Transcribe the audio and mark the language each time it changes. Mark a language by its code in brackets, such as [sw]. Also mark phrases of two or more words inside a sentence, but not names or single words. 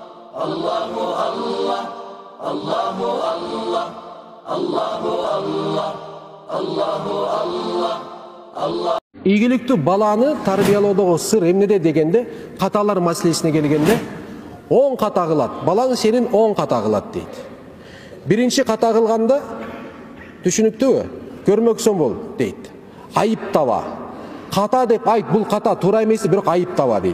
[ar] الله الله، الله الله، الله الله، الله الله، الله. [ky] Ийгиликтүү баланы тарбиялоодогу сыр эмнеде дегенде, каталар маселесине келгенде 10 ката кылат. Балаң сенин 10 ката кылат дейт. Биринчи ката кылганда түшүнүктүүбү? Көрмөксөң бол дейт. Айыптаба. Ката деп айт, бул ката туура эмес, бирок айыптаба дейт.